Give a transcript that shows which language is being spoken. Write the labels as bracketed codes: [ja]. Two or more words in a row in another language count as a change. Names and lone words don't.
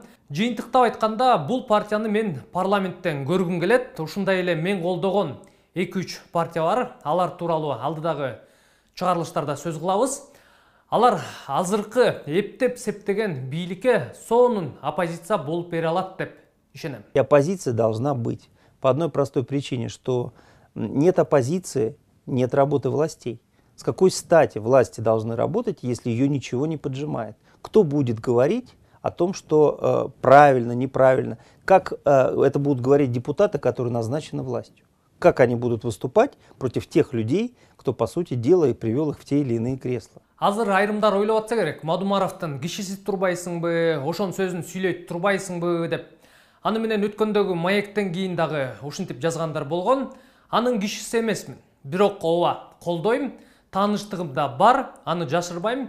[ky] Жыйынтыктап айтканда, бул партияны мен парламенттен көргүм келет. Ушундай эле мен колдогон 2-3 партия бар. Алар тууралуу алдыдагы чыгарылыштарда сөз кылабыз. Алар азыркы эптеп септеген бийликке сонун оппозиция болуп бере алат деп ишенем. [ru] Оппозиция должна быть по одной простой причине, что нет оппозиции, нет работы властей. С какой стати власти должны работать, если ее ничего не поджимает? Кто будет говорить о том, что правильно, неправильно? Как это будут говорить депутаты, которые назначены властью? Как они будут выступать против тех людей, кто, по сути дела, и привел их в те или иные кресла? [ky] Азыр айрымдар ойлоп атса керек, Мадумаровдун кишиси турбайсыңбы, ошонун сөзүн сүйлөйт турбайсыңбы деп. Аны менен өткөндөгү маектен кийин дагы ушинтип жазгандар болгон. Анын кишиси эмесмин. Бирок ооба, колдойм, тааныштыгым да бар, аны жашырбайм.